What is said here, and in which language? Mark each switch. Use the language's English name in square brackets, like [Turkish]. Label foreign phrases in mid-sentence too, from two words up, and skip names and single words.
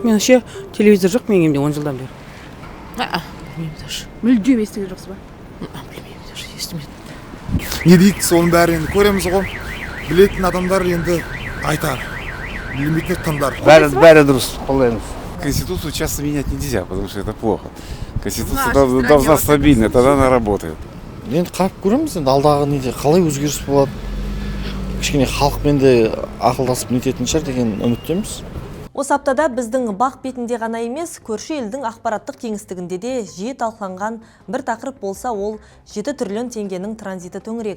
[Kazakh] Мен вообще телевизор жоқ менің емде 10 жылдан бері. Білмеймін даже. Мүлдем естіген жоқсыз ба? Білмеймін даже, естімедім. Не дейді, соның бәрі енді көреміз ғой. Білетін адамдар енді айтар. Білмейтін тыңдар. Бәрі дұрыс, қолдаймыз. [Russian] Конституцию часто менять нельзя, потому что это плохо. Конституция должна стабильна, тогда она работает. [Kazakh] Енді қарап көреміз, енді алдағы неде қалай өзгеріс болады. Кішкене халықпен де ақылдасып нететін шығар деген үміттеміз. Осы аптада біздің бақ бетінде ғана емес, көрші елдің ақпараттық кеңістігінде де жиі талқыланған бір тақырып болса, ол 7 триллион теңгенің транзиті төңірегі.